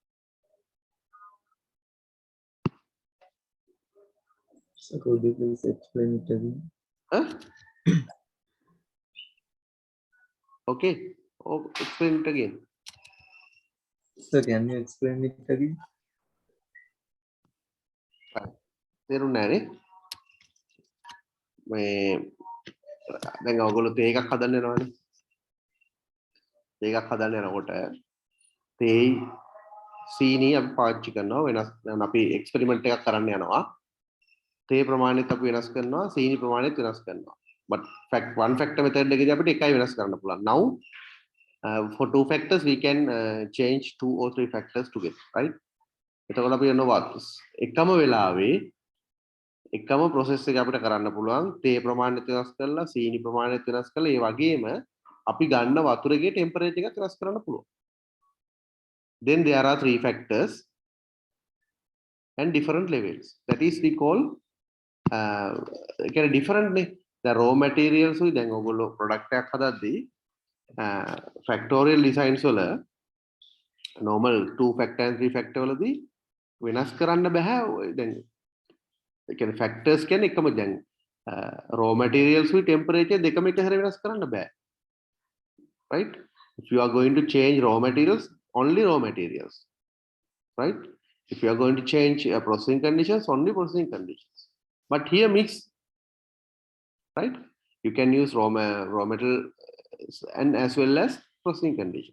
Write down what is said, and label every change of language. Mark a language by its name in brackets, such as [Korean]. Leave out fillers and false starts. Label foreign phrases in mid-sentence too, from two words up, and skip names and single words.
[English] So could you please explain it again? Huh? Okay. Oh, explain it again. So can you explain it again? [Sinhala] තේරුණා නේ? මේ දැන් ඔයගොල්ලෝ තේ එකක් හදන්න යනවානේ. තේ එකක් හදන්න යනකොට තේ සීනි අපි පාවිච්චි කරනවා වෙනස්. දැන් අපි එක්ස්පෙරිමන්ට් එකක් කරන්න යනවා. තේ ප්‍රමාණයත් අපි වෙනස් කරනවා, සීනි ප්‍රමාණයත් වෙනස් කරනවා. [English] But one factor method [Sinhala] එකේදී අපිට එකයි වෙනස් කරන්න පුළුවන්. [English] Now for 2 factors we can change 2 or 3 factors together, right? [Sinhala] එතකොට අපි යනවා එකම වෙලාවේ එකම process එක අපිට කරන්න පුළුවන් තේ ප්‍රමාණයත් වෙනස් කරලා සීනි ප්‍රමාණයත් වෙනස් කරලා ඒ වගේම අපි ගන්න වතුරේ temperature එකත් වෙනස් කරන්න පුළුවන්. [English] Then there are 3 factors and different levels. That is we call kind of different නේ. The raw materials [Sinhala] උයි දැන් ඔයගොල්ලෝ product එකක් හදද්දී [English] factorial designs [Sinhala] වල [English] normal 2 factor and 3 factor [Sinhala] වලදී වෙනස් කරන්න බෑ. දැන් ඒ කියන්නේ factors කියන්නේ එකම දැන් [English] raw materials with temperature [Sinhala] දෙකම එක හැර වෙනස් කරන්න බෑ. [English] Right? If you are going to change raw materials, only raw materials. Right? If you are going to change processing conditions, only processing conditions. But here mix. Right? You can use raw material and as well as processing conditions.